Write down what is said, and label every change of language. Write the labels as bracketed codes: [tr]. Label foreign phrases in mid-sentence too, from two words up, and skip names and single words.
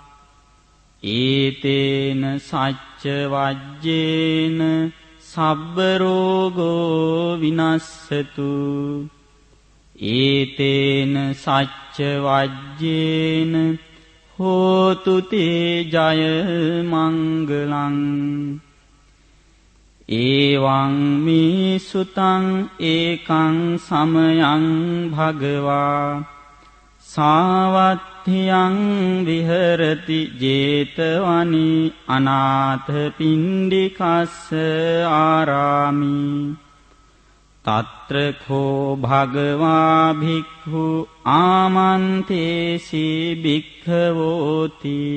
[pi] ඒතේන සච්ච වජ්ජේන සබ්බ රෝගෝ විනස්සතු ඒතේන සච්ච වජ්ජේන හෝතු තේ ජය මංගලං ඒවං මේ සුතං ඒකං සමයං භගවා සාවත්ථියං විහෙරති 제තවනි අනාථ පිණ්ඩිකස්ස ආරාමි තත්‍ර කෝ භගවා භික්ඛු ආමන්තේසි භික්ඛවෝති